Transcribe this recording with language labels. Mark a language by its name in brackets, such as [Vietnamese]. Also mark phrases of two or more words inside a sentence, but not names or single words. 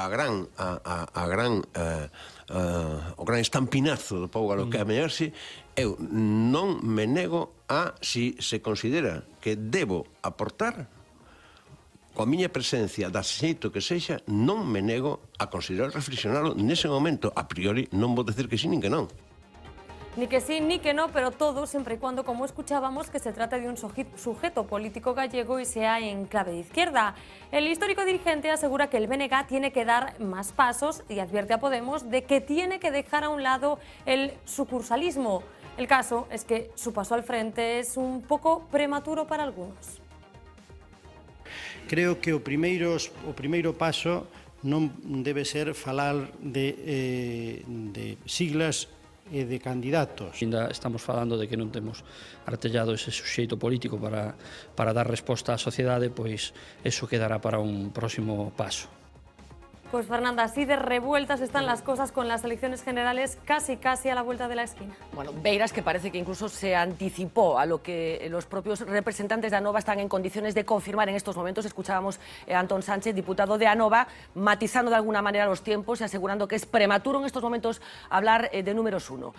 [Galician] o gran estampinazo do pobo galego que a mellarse, eu non me nego a, si se considera que debo aportar coa miña presencia da xeito que sexa, non me nego a considerar reflexionarlo nese momento. A priori non vou decir que sí nin que non. [Spanish] Ni que sí, ni que no, pero todo siempre y cuando, como escuchábamos, que se trate de un sujeto político gallego y sea en clave de izquierda. El histórico dirigente asegura que el BNG tiene que dar más pasos y advierte a Podemos de que tiene que dejar a un lado el sucursalismo. El caso es que su paso al frente es un poco prematuro para algunos. [Galician] Creo que o primeiro paso non debe ser falar de siglas e de candidatos. Ainda estamos falando de que non temos artellado ese suxeito político para dar resposta á sociedade, pois eso quedará para un próximo paso. [Spanish] Pues Fernanda, así de revueltas están las cosas con las elecciones generales casi a la vuelta de la esquina. Bueno, Beiras, que parece que incluso se anticipó a lo que los propios representantes de Anova están en condiciones de confirmar en estos momentos. Escuchábamos a Antón Sánchez, diputado de Anova, matizando de alguna manera los tiempos y asegurando que es prematuro en estos momentos hablar de números uno.